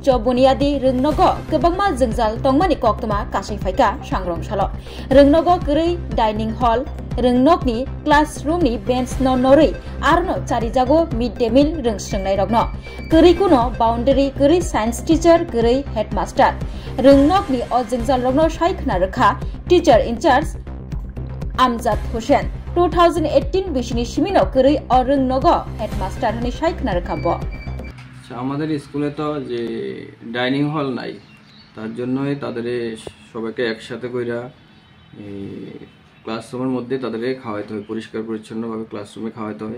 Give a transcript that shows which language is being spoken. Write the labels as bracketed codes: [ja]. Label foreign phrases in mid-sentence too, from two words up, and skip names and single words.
[brx] बुनियादी रोंनगो गोबांमा जोंजाल तंमानि कक्तमा कासै फाइका सांग्रं सालो रोंनगो गरै डाइनिं हल रोंनगनि क्लासरूमनि बेन्च न नरै आरनो चारि जागो [en] mid day meal [brx] रोंस्रोंनाय रगनो गरैकुनो बाउंडारि गरै [en] science teacher [brx] गरै हेडमास्टर रोंनगनि अ जोंजाल रगनो साइखना रखा [en] teacher in-charge [brx] আমজাদ হোসেন 2018 बिशनि सिमिनो करि अरंनग हेडमास्टार हनि साइखना राखाब। [bn] আমাদের স্কুলে তো যে [en] dining hall [bn] নাই, তার জন্যই তাদের সবাইকে একসাথে কইরা ক্লাসরুমের মধ্যে তাদের খাওয়াইতে হয়, পরিষ্কার পরিচ্ছন্নভাবে ক্লাসরুমে খাওয়াইতে হয়।